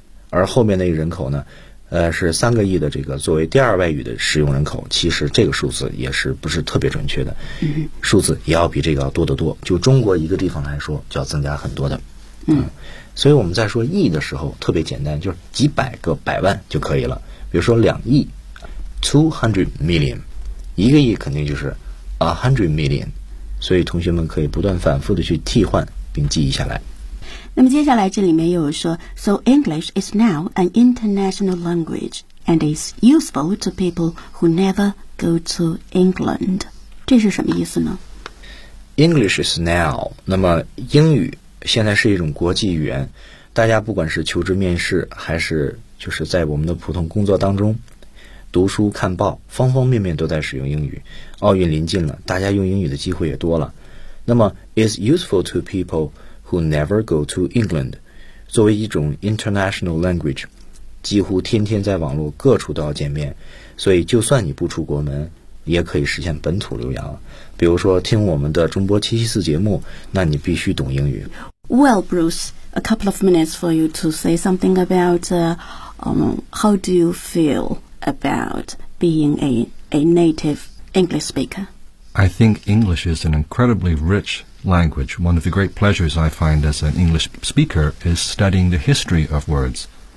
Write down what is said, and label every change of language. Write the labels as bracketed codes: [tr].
[zh] 而后面那个人口呢，是3亿的这个作为第二外语的使用人口，其实这个数字也是不是特别准确的，数字也要比这个要多得多，就中国一个地方来说就要增加很多的。所以我们在说亿的时候特别简单，就是几百个百万就可以了，比如说2亿 200 million, 1亿肯定就是 100 million, 所以同学们可以不断反复的去替换并记忆下来。那么接下来这里面又有说 [en] So English is now an international language and is useful to people who never go to England. [zh] 这是什么意思呢？ [en] English is now, [zh] 那么英语现在是一种国际语言，大家不管是求职面试还是就是在我们的普通工作当中读书看报，方方面面都在使用英语。奥运临近了，大家用英语的机会也多了。那么 [en] is useful to people who never go to [zh] England, 作为一种 international language, 几乎天天在网络各处都要见面，所以就算你不出国门也可以实现本土留洋，比如说听我们的中波774节目，那你必须懂英语。 [en] Well, Bruce, a couple of minutes for you to say something about how do you feel about being a native English speaker? I think English is an incredibly richlanguage. One of the great pleasures I find as an English speaker is studying the history of words.